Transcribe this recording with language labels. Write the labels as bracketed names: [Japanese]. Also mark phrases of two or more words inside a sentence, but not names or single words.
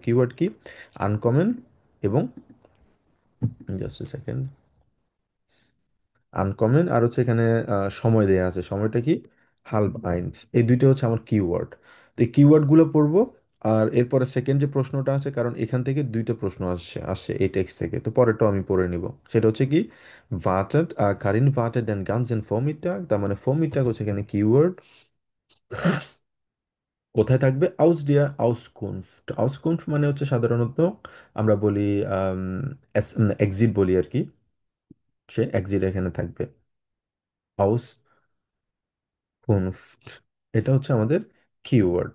[Bangla] কিওয়ার্ড কি, আনকমন এবং [English] just a second, [Bangla] আনকমন আর হচ্ছে এখানে সময় দেয়া আছে, সময়টা কি, [German] halb eins, [Bangla] এই দুইটা হচ্ছে আমার কিওয়ার্ড। তো এই কিওয়ার্ডগুলো পড়বো। আর এরপরে সেকেন্ড যে প্রশ্নটা আছে, কারণ এখান থেকে দুইটা প্রশ্ন আসছে আসছে এই টেক্সট থেকে, তো পরেরটাও আমি পড়ে নিব। সেটা হচ্ছে কি, [German] wartet Karin wartet den ganzen Vormittag, [Bangla] তার মানে Vormittag হচ্ছে এখানে কিওয়ার্ড। কোথায় থাকবে, [German] aus der Auskunft, [Bangla] আউসকুনফট মানে হচ্ছে সাধারণত আমরা বলি এক্সিট বলি আর কি, সে এক্সিট এখানে থাকবে, কনফট, এটা হচ্ছে আমাদের কিওয়ার্ড।